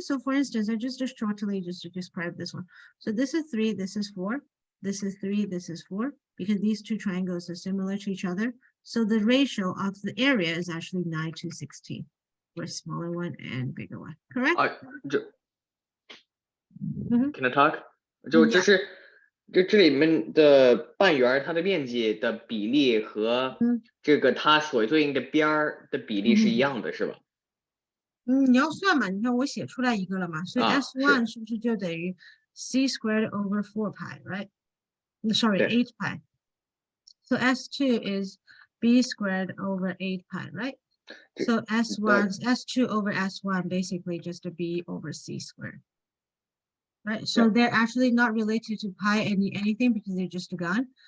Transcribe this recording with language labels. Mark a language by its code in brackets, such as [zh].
[en] So for instance, I just shortly just to describe this one. So this is 3, this is 4, this is 3, this is 4, because these 2 triangles are similar to each other. So the ratio of the area is actually 9 to 16, for a smaller one and bigger one. Correct? Can I talk? [zh] 就是这里面的半圆它的面积的比例和这个它所对应的边儿的比例是一样的，是吧？你要算嘛，你看我写出来一个了嘛，所以 S1 是不是就等于 [en] C squared over 4 pi, right? Sorry, 8 pi. So S2 is B squared over 8 pi, right? So S2 over S1 basically just a B over C squared. Right, so they're actually not related to pi anything because they're just gone.